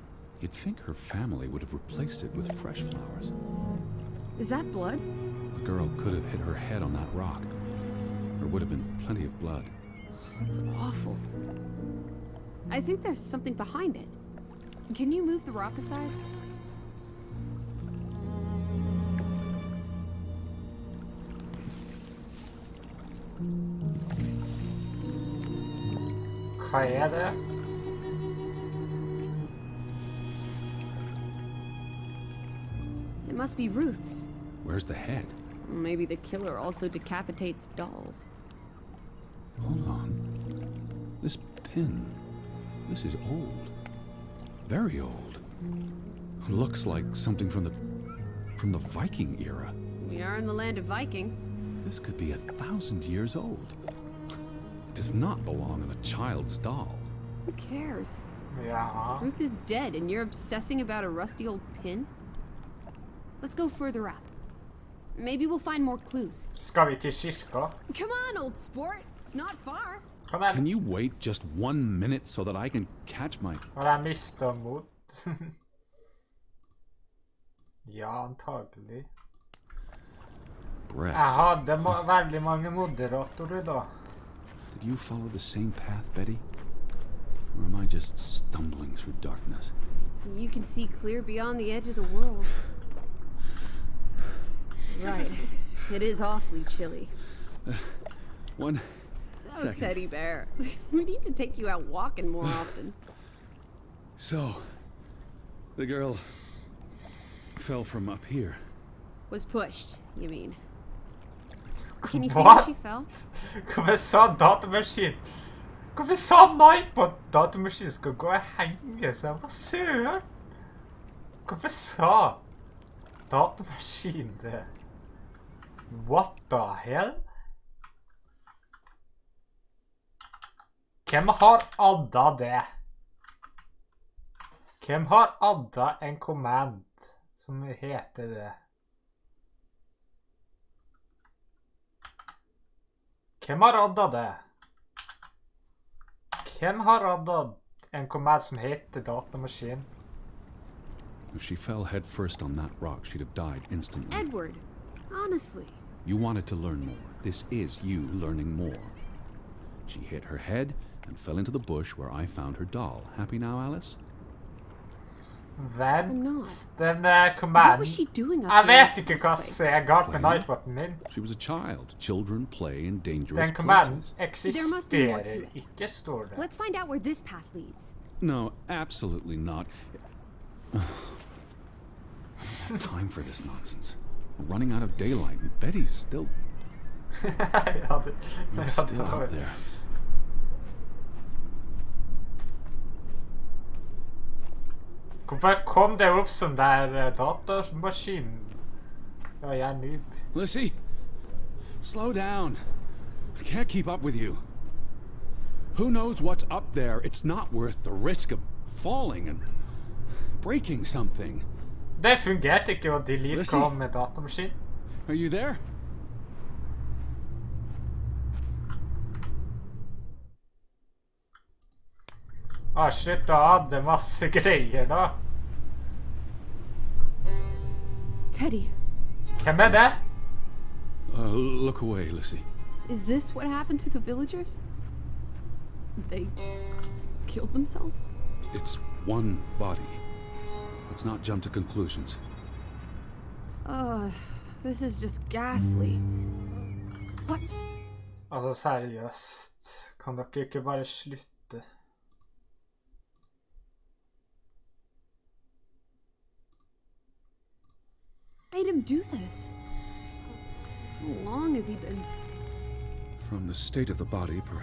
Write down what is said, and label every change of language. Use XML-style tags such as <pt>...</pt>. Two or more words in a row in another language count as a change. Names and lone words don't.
<en>You'd think her family would have replaced it with fresh flowers. Is that blood? The girl could have hit her head on that rock. There would have been plenty of blood. That's awful. I think there's something behind it. Can you move the rock aside?</en> <no>Hva er det?</no> <en>It must be Ruth's. Where's the head? Maybe the killer also decapitates dolls. Hold on. This pin. This is old. Very old. Looks like something from the Viking era. We are in the land of Vikings. This could be 1,000 years old. It does not belong in a child's doll. Who cares? Ja. Ruth is dead and you're obsessing about a rusty old pin? Let's go further up. Maybe we'll find more clues.</en> <no>Skal vi til kirka?</no> <en>Come on, old sport. It's not far.</en> <no>Kom igjen.</no> <en>Can you wait just 1 minute so that I can catch my...</en> <no>Har jeg mistet mot? Ja, antagelig.</no> <en>breath?</en> <no>Jeg hadde veldig mange moderatorer da.</no> <en>Did you follow the same path, Betty? Or am I just stumbling through darkness? You can see clear beyond the edge of the world. Right. It is awfully chilly. One Oh, second. teddy bear. We need to take you out walking more often. So, the girl fell from up here. Was pushed, you mean? Can you see What? how she fell?</en> <no>Hvorfor sa datamaskin? Hvorfor sa nei på at datamaskin skal gå og henge seg? Hva søren? Hvorfor sa datamaskin det?</no> <en>What the hell?</en> <no>Hvem har adda det? Hvem har adda en command som heter det? Hvem har adda det? Hvem har adda en command som heter datamaskin?</no> <en>If she fell head first on that rock, she'd have died instantly. Edward, honestly. You wanted to learn more. This is you learning more. She hit her head and fell into the bush where I found her doll. Happy now, Alice?</en> <no>Vent, den</no> <en>What</en> <no>commanden.</no> <en>was she doing up</en> <no>Jeg</no> <en>here in</en> <no>vet</no> <en>the</en> <no>ikke</no> <en>first</en> <no>hva</no> <en>place?</en> <no>som er galt med iPoden min.</no> <en>She was a child. Children play in dangerous</en> <no>Den commanden</no> <en>places. There must be more to</en> <no>eksisterer</no> <en>it.</en> <no>ikke, står det.</no> <en>Let's find out where this path leads. No, absolutely not. I don't have time for this nonsense. We're running out of daylight, and Betty's still</en> <no>Ja, det</no> <en>still</en> <no>var</no> <en>out there.</en> <no>Hvorfor kom det opp som der datamaskin? Ja, jeg er noob.</no> <en>Lissy, slow down. I can't keep up with you. Who knows what's up there? It's not worth the risk of falling and breaking something.</en> <no>Det fungerte ikke å delete</no> <en>Lizzie?</en> <no>Chrome med datamaskin.</no> <en>Are you there?</en> <no>Slutt å adde masse greier da.</no> <en>Teddy,</en> <no>Hvem er det?</no> <en>Look away, Lissy. is this what happened to the villagers? They killed themselves? It's one body. Let's not jump to conclusions. This is just ghastly. What?</en> <no>Altså, seriøst. Kan dere ikke bare slutte?</no> <en>Made him do this? How long has he been? From the state of the body,</en>